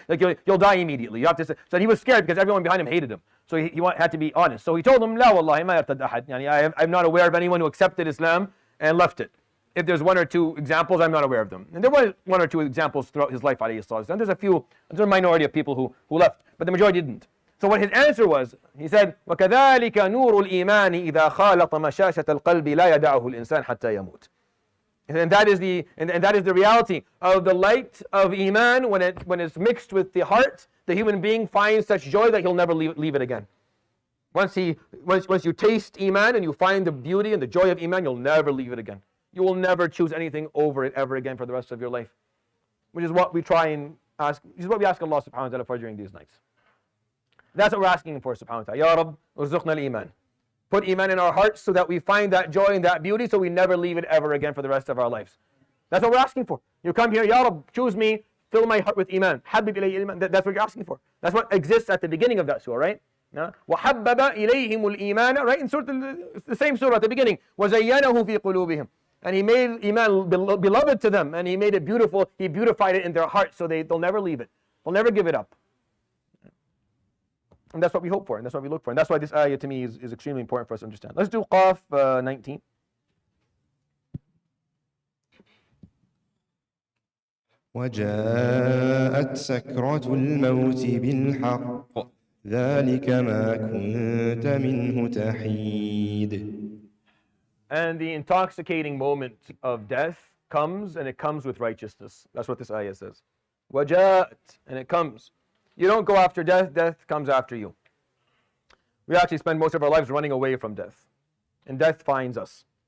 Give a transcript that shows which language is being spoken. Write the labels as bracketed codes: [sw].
[en] Like you'll die immediately. You have to say. So he was scared because everyone behind him hated him. So he had to be honest. So he told them, [ar] La wallahi ma yartad ahad. [en] I'm not aware of anyone who accepted Islam and left it. If there's one or two examples, I'm not aware of them. And there were one or two examples throughout his life, alayhi salatu. And there's a minority of people who left, but the majority didn't. [ar] So what his answer was, he said, وَكَذَلِكَ نُورُ الْإِيمَانِ إِذَا خَالَطَ مَشَاشَةَ الْقَلْبِ لَا يَدَعُهُ الْإِنسَانُ حَتَّى يَمُوتِ. [en] And that is the reality of the light of iman when it's mixed with the heart. The human being finds such joy that he'll never leave it again. Once you taste iman and you find the beauty and the joy of iman, you'll never leave it again. You will never choose anything over it ever again for the rest of your life. Which is what we try and ask. This is what we ask Allah subhanahu wa ta'ala for during these nights. That's what we're asking for, subhanahu wa ta'ala. [ar] Ya Rabb, urzuqna al-iman. [en] Put iman in our hearts so that we find that joy and that beauty, so we never leave it ever again for the rest of our lives. That's what we're asking for. You come here, Ya Rabb, choose me, fill my heart with iman. [ar] Habib ilayhi iman. [en] That's what you're asking for. That's what exists at the beginning of that surah, right? [ar] وَحَبَّبَ إِلَيْهِمُ الْإِيمَانَ, right? [en] In the same surah at the beginning. [ar] وَزَيَّنَهُ فِي قُلُوبِهِمْ. [en] And He made iman beloved to them, and He made it beautiful. He beautified it in their hearts, so they'll never leave it. They'll never give it up. And that's what we hope for, and that's what we look for. And that's why this ayah to me is extremely important for us to understand. Let's do Qaf 19. [ar] وجاءت سكرة الموت بالحق ذلك ما كنت منه تحيد. [en] And the intoxicating moment of death comes, and it comes with righteousness. That's what this ayah says. وجاءت, and it comes. You don't go after death, death comes after you. We actually spend most of our lives running away from death. And death finds us.